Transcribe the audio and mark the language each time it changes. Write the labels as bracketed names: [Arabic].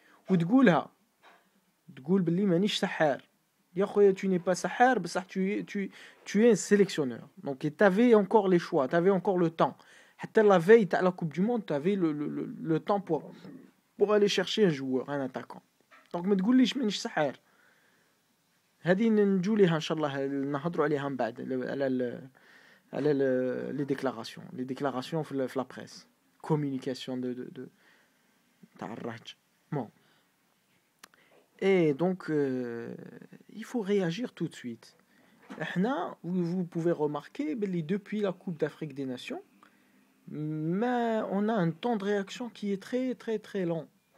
[Arabic] وتقول باللي مانيش سحار. يا خويا [French] tu n'es pas [Arabic] سحار بصح [French] tu es un sélectionneur. Donc tu avais encore les choix, tu avais encore le temps. [Arabic] حتى [French] la veille [Arabic] تاع [French] la Coupe du Monde, tu avais le temps pour aller chercher un joueur, un attaquant. Donc [Arabic] ما تقوليش مانيش سحار. هذه نجو ليها ان شاء الله نهضروا عليها من بعد على [French] les déclarations [Arabic] في [French] la presse. Communication de [Arabic] تاع الرهج. [French] Bon. Et donc, il faut réagir tout de suite. Vous pouvez remarquer, depuis la Coupe d'Afrique des Nations, mais on a un temps de réaction qui est très très très long.